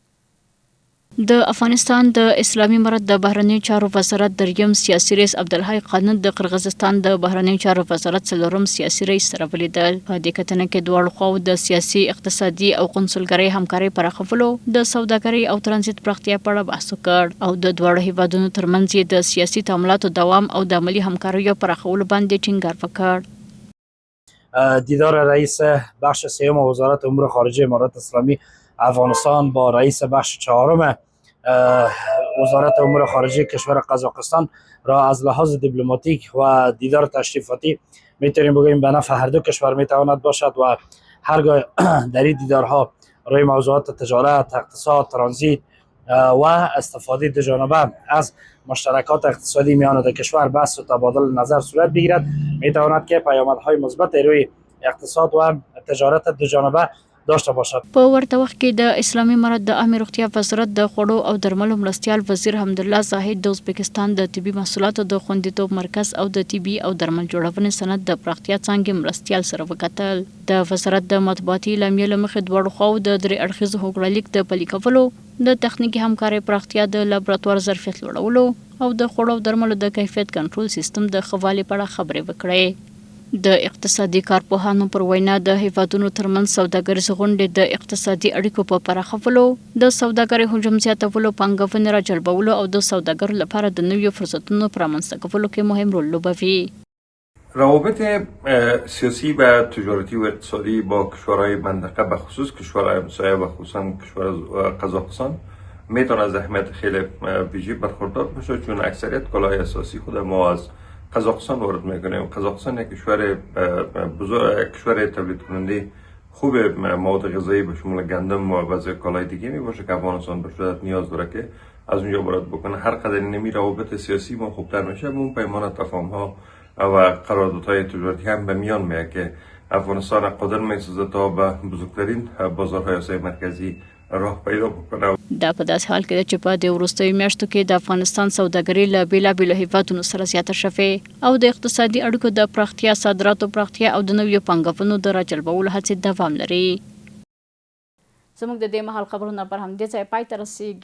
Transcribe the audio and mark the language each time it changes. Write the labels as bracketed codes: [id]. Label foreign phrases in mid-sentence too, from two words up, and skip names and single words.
[ps] د افغانستان د اسلامي امارت د بهرنیو چارو وزارت دریم سیاسي رئیس عبدالحی قانت د قرغیزستان د بهرنیو چارو وزارت څلورم سیاسي رئیس سره ولیدل. په دې کتنه کې دواړو خواو د سیاسي، اقتصادي او قونسلګرۍ همکارۍ پراخولو، د سوداګرۍ او ترانزیت پراختیا په اړه بحث وکړ او د دواړو هیوادونو ترمنځ یې د سیاسي تعاملاتو دوام او د عملي همکاریو پراخولو باندې ټینګار وکړ. [fa] دیدار رئیس بخش سیوم وزارت امور خارجه امارت اسلامی افغانستان با رئیس بخش چهارم وزارت امور خارجه کشور قزاقستان را از لحاظ دیپلماتیک و دیدار تشریفاتی میتونیم بگوییم به نفع هر دو کشور میتواند باشد و هرگاه در این دیدارها روی موضوعات تجارت، اقتصاد، ترانزیت و استفاده دو جانبه از مشترکات اقتصادی میان دو کشور بحث و تبادل نظر صورت بگیرد، میتواند که پیامدهای مثبت روی اقتصاد و تجارت دو جانبه داشته باشد. [ps] په ورته وخت کې د اسلامي امارت د عامې روغتیا وزارت د خوړو او درملو مرستیال وزیر حمدالله زاهد د ازبکستان د طبي محصولاتو د خوندیتوب مرکز او د طبي او درمل جوړونې صنعت د پراختیا څانګې مرستیال سره وکتل. د وزارت د مطبوعاتي اعلامیې له مخې دواړو خواو د درې اړخیزو هوکړلیک د پلي کولو، د تخنیکي همکارۍ پراختیا، د لابراتوار ظرفیت لوړولو او د خوړو او درملو د کیفیت کنټرول سیستم د ښه والي په اړه خبرې وکړې. د اقتصادي کارپوهانو پر وینا د هیوادونو ترمنځ سوداګریزې غونډې د اقتصادي اړیکو په پراخولو، د سوداګرۍ حجم زیاتولو، پانګونې راجلبولو او د سوداګرو لپاره د نویو فرصتونو په رامنځته کولو کې مهم رول لوبوي. [fa] روابط سیاسی و تجارتی و اقتصادی با کشورهای منطقه به خصوص کشورهای همسایه و خصوصا کشور قزاقستان میتونه از اهمیت خیلی ویژه برخوردار باشه، چون اکثریت کالای اساسی خود ما از قزاقستان وارد میکنیم. قزاقستان یک کشور بزرگ، کشور تولید کننده خوب مواد غذایی به شمول گندم و بعضی کالای دیگه می باشه که افغانستان به شدت نیاز داره که از اونجا وارد بکنه. هر قدر نمی روابط سیاسی ما خوبتر میشه، اون پیمان تفاهم ها و قراردادهای تجارتی هم به میان میاد که افغانستان قادر میسازه تا به بزرگترین بازارهای آسیای مرکزی راه پیدا بکنه. [ps] دا په داسې حال کې ده چې په دې وروستیو میاشتو کې د افغانستان سوداګري له بېلابېلو هیوادونو سره زیاته شوې او د اقتصادي اړیکو د پراختیا، صادراتو پراختیا او د نویو پانګونو د راجلبولو هڅې دوام لري. زموږ د دې مهال خبرونه پر همدې ځای پای ته رسیږي.